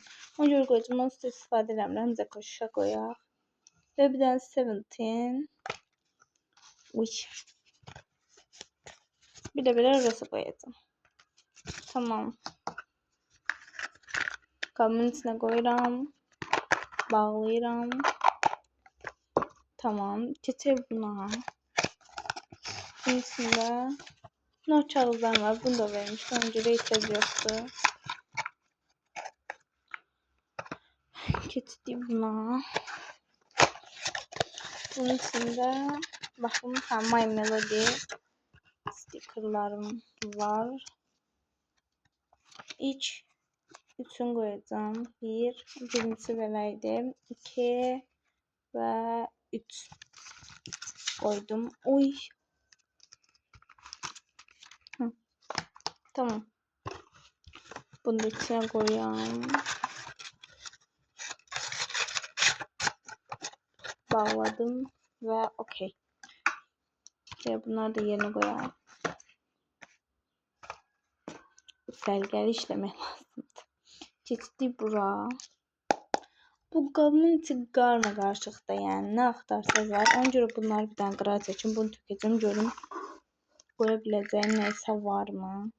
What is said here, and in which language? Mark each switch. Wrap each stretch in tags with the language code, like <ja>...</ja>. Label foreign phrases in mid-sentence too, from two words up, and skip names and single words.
<tr>Ona göre koyacağım. Onu size istifade edemem. Bize koşuşa koyar. Ve bir tane 17. Uy. Bir de böyle arası koyacağım. Tamam. Kabın içine koyuram. Bağlayıram.</tr> <az>Tamam. Keçək buna. Bunun içində not kağızlar var. Bunu da vermiş. Ona görə ehtiyac yoxdur. Keçdik buna. Bunun içində baxın, My Melody stikerlarım var. İlk üçün qoyacağım. Birincisi beləydi. 2 və 3 qoydum. Oy. Tamam.</az> <tr>Bunu da içine koyayım. Bağladım ve okey. Bunları da yerine koyalım.</tr> <az>Sərgəli işləmək lazımdır. Keçdik bura. Bu qabın içi qarma qarışıqda, yəni nə axtarsanız var. Ona görə bunları bir dənə qırağa çəkin. Bunu tökəcəm, görüm qoya biləcəyim nəysə varmı?</az>